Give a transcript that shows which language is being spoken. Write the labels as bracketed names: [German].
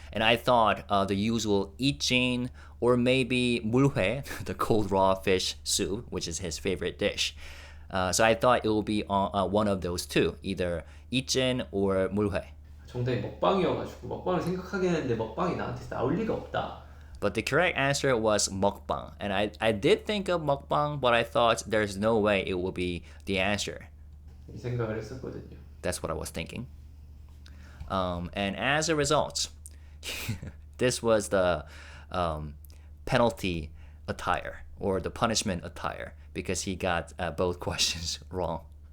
[English] And I thought the usual ijin or maybe 물회, the cold raw fish soup, which is his favorite dish. So I thought it would be one of those two, either ijin or 물회. [Korean] 정답이 먹방이어가지고 먹방을 생각하게 했는데 먹방이 나한테서 나올 리가 없다. [English] But the correct answer was mukbang. And I did think of mukbang, but I thought there's no way it will be the answer. [Korean] 이 생각을 했었거든요. [English] That's what I was thinking. And as a result, this was the penalty attire or the punishment attire because he got both questions wrong.